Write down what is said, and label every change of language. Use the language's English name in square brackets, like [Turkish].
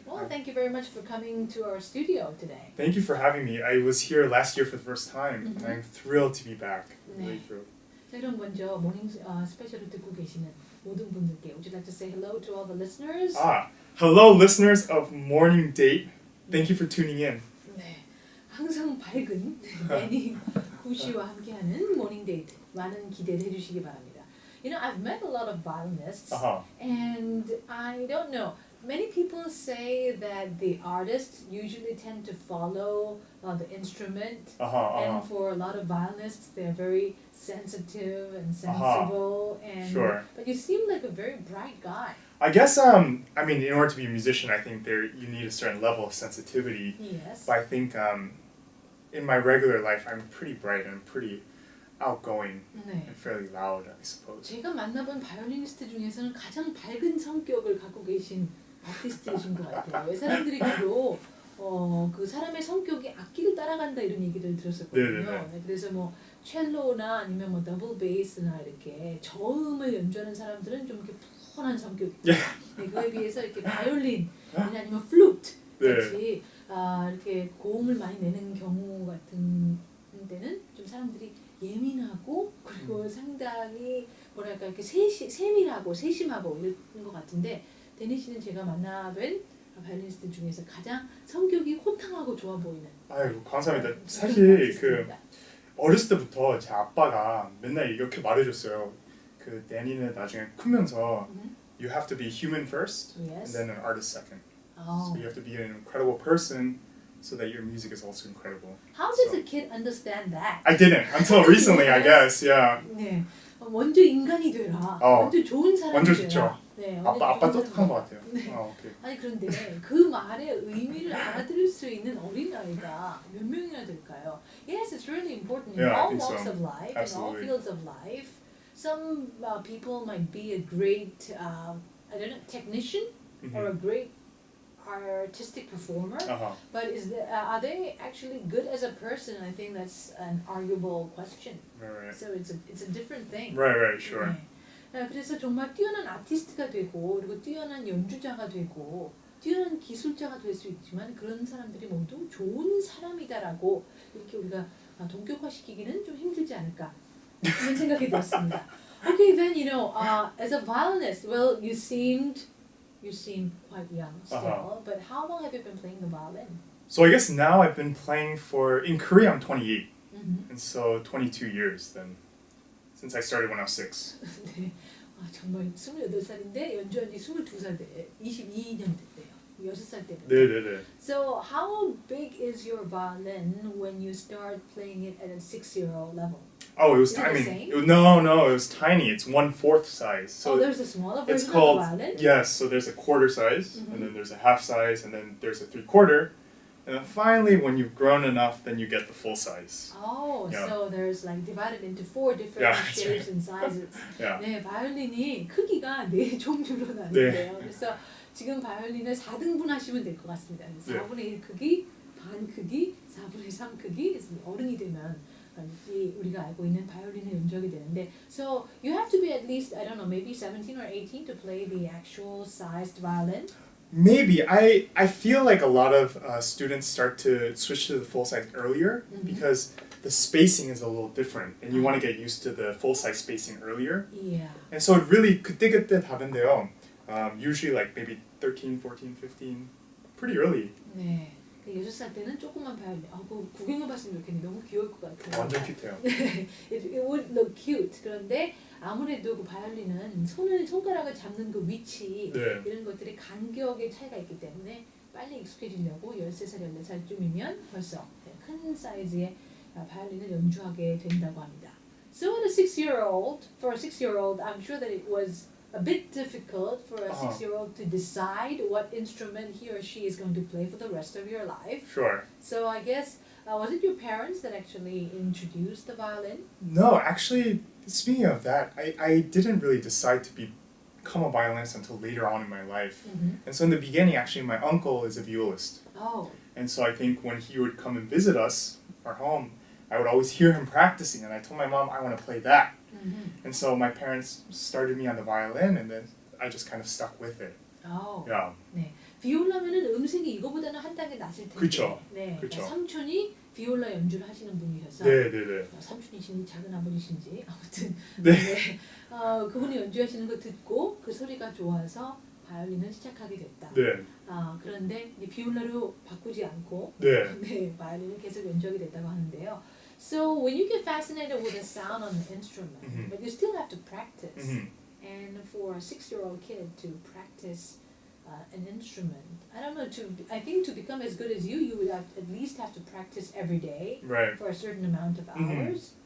[English] Well, thank you very much for coming to our studio today. Thank you for having me. I was here last year for the first time, and I'm thrilled to be back. Really thrilled. [Korean] 자, 그럼 먼저 모닝 스페셜을 듣고 계시는 모든 분들께 [English] would you like to say hello to all the listeners? Hello, listeners of Morning Date. Thank you for tuning in. [Korean] 네, 항상 밝은 데니 구 씨와 함께하는 모닝 데이트 많은 기대를 해주시기 바랍니다. [English] You know, I've met a lot of violinists, and I don't know. Many people say that the artists usually tend to follow the instrument, and for a lot of violinists, they're very sensitive and sensible. And but you seem like a very bright guy. I guess I mean, in order to be a musician, I think you need a certain level of sensitivity. Yes. But I think in my regular life, I'm pretty bright and pretty outgoing and fairly loud, I suppose. [Korean] 제가 만나본 바이올리니스트 중에서는 가장 밝은 성격을 갖고 계신 아티스트이신 것 같아요. 왜 사람들이 주로 그 사람의 성격이 악기를 따라간다 이런 얘기를 들었었거든요. 네, 그래서 뭐 첼로나 아니면 뭐 더블 베이스나 이렇게 저음을 연주하는 사람들은 좀 이렇게 푸근한 성격이고, 네, 그에 비해서 이렇게 바이올린 아니면 플루트 같이 이렇게 고음을 많이 내는 경우 같은 데는 좀 사람들이 예민하고 그리고 상당히 뭐랄까 이렇게 세밀하고 세심하고 이런 것 같은데 데니 씨는 제가 만나뵌 바이올리니스트 중에서 가장 성격이 호탕하고 좋아 보이는. 아유, 감사합니다. 사실 어렸을 때부터 제 아빠가 맨날 이렇게 말해줬어요. 그 데니는 나중에 크면서 [English] you have to be human first and then an artist second. So you have to be an incredible person so that your music is also incredible. How does a kid understand that? I didn't until recently, I guess. Yeah. [Korean] 네, 먼저 인간이 되라. 먼저 좋은 사람이 완전 되라. 좋죠. 네, 아빠 똑똑한 것 같아요. 네. 오케이. 아니 그런데 그 말의 의미를 알아들을 수 있는 어린 아이가 몇 명이나 될까요? [English] Yes, it's really important in all walks of life, in all fields of life. Some people might be a great, I don't know, technician or a great artistic performer, but are they actually good as a person? I think that's an arguable question. Right. So it's a different thing. Right, sure. [Korean] 네. 그래서 정말 뛰어난 아티스트가 되고 그리고 뛰어난 연주자가 되고 뛰어난 기술자가 될 수 있지만 그런 사람들이 모두 좋은 사람이다라고 이렇게 우리가 동격화시키기는 좀 힘들지 않을까 이런 생각이 들었습니다. [English] Okay, then as a violinist, well, you seem quite young still, but how long have you been playing the violin? So I guess now I've been playing in Korea I'm 28, and so 22 years then, since I started when I was 6. [Korean] 네, 정말 28살인데 연주한 지 22살 돼, 22년 됐대요. 6살 때부터. 네. [English] So how big is your violin when you start playing it at a 6-year-old level? Oh, it was tiny. No, it was tiny. It's 1/4 size. So there's a smaller version it's called, of the violin? Yes, so there's a quarter size, and then there's a half size, and then there's a 3/4, and then finally, when you've grown enough, then you get the full size. So there's like divided into 4 different shapes and sizes. [Korean] 네, 바이올린이 크기가 4종류로 나는데요. 그래서 지금 바이올린을 4등분 하시면 될 것 같습니다. 4분의 1 크기, 반 크기, 4분의 3 크기. 그래서 어른이 되면 우리가 알고 있는 바이올린을 연주하게 되는데, [English] so you have to be at least, I don't know, maybe 17 or 18 to play the actual sized violin. Maybe. I feel like a lot of students start to switch to the full size earlier because the spacing is a little different, and you want to get used to the full size spacing earlier. Yeah. And so it really [Korean] 그때 다른데요. [English] Usually like maybe 13, 14, 15, pretty early. [Korean] 네. 6살 때는 조그만 바이올린. 그거 구경해봤으면 좋겠는데 너무 귀여울 것 같아요. 완전 큐트해요. [English] It would look cute. [Korean] 그런데 아무래도 그 바이올린은 손가락을 잡는 그 위치 이런 것들이 간격의 차이가 있기 때문에 빨리 익숙해지려고 13살, 14살쯤이면 벌써 큰 사이즈의 바이올린을 연주하게 된다고 합니다. [English] So for a 6-year-old, I'm sure that it was a bit difficult for a 6-year-old to decide what instrument he or she is going to play for the rest of your life. Sure. So I guess, was it your parents that actually introduced the violin? No, actually, speaking of that, I didn't really decide to become a violinist until later on in my life. And so in the beginning, actually, my uncle is a violist. Oh. And so I think when he would come and visit us, our home, I would always hear him practicing, and I told my mom I want to play that. And so my parents started me on the violin, and then I just kind of stuck with it. Oh. Yeah. [Korean] 네. 비올라면은 음색이 이거보다는 한 단계 낮을 텐데. 그쵸. 네. 그쵸. 그러니까 삼촌이 비올라 연주를 하시는 분이셔서. 네. 삼촌이신지 작은 아버지신지 아무튼. 네. 네. 그분이 연주하시는 거 듣고 그 소리가 좋아서 바이올린을 시작하게 됐다. 네. 그런데 이제 비올라로 바꾸지 않고 네. 바이올린을 계속 연주하게 됐다고 하는데요. [English] So when you get fascinated with the sound on the instrument, but you still have to practice. And for a 6-year-old kid to practice an instrument, I don't know. I think to become as good as you would at least have to practice every day for a certain amount of hours.